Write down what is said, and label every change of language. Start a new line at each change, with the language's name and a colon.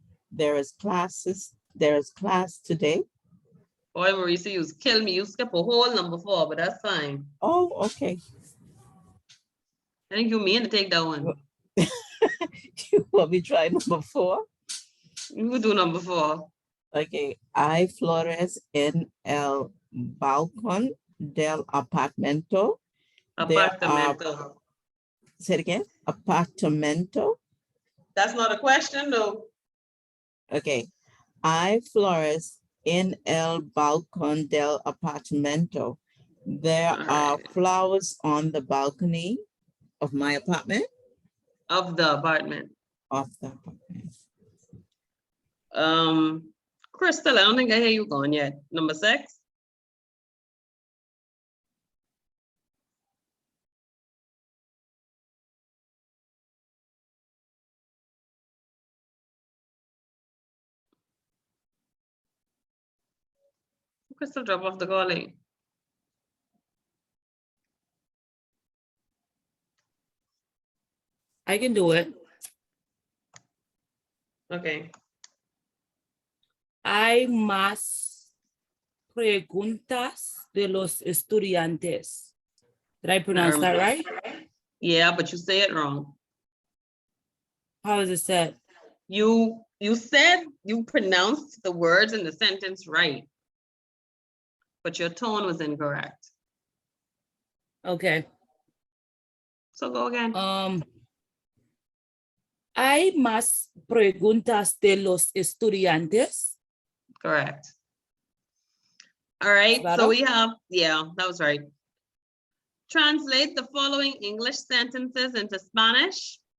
English: There is class today. Boy, Marisa, you kill me. You skip a whole number 4, but that's fine. Oh, okay. I think you mean to take that one. You want me to try number 4? You would do number 4. Okay.
Spanish: Hay flores en el balcón del apartamento. Apartamento.
English: Say it again. Apartamento. That's not a question, though. Okay.
Spanish: Hay flores en el balcón del apartamento.
English: There are flowers on the balcony of my apartment. Of the apartment. Of the apartment. Crystal, I don't think I hear you going yet. Number 6. Crystal, drop off the calling. I can do it. Okay.
Spanish: Hay más preguntas de los estudiantes.
English: Did I pronounce that right? Yeah, but you say it wrong. How is it said? You said you pronounced the words in the sentence right, but your tone was incorrect. Okay. So go again.
Spanish: Hay más preguntas de los estudiantes.
English: Correct. All right, Got so it? we have, yeah, that was right. Translate the following English sentences into Spanish.